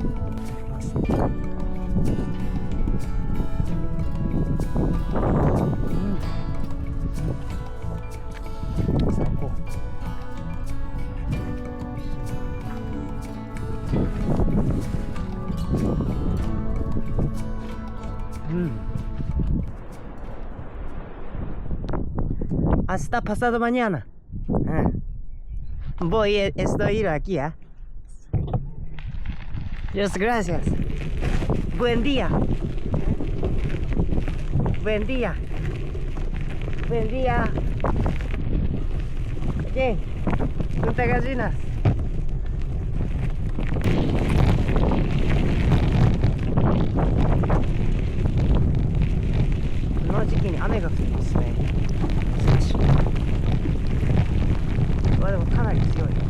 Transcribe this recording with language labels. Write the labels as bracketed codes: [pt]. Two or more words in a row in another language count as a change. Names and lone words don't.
[es] 最高。Hasta pasado mañana. Voy, estoy aquí, ¿eh? Dios, gracias. Buen día. Buen día. Buen día. Oye, ¿cuántas gallinas? No, [ja] 時期に雨が降ってますね。でもかなり強い。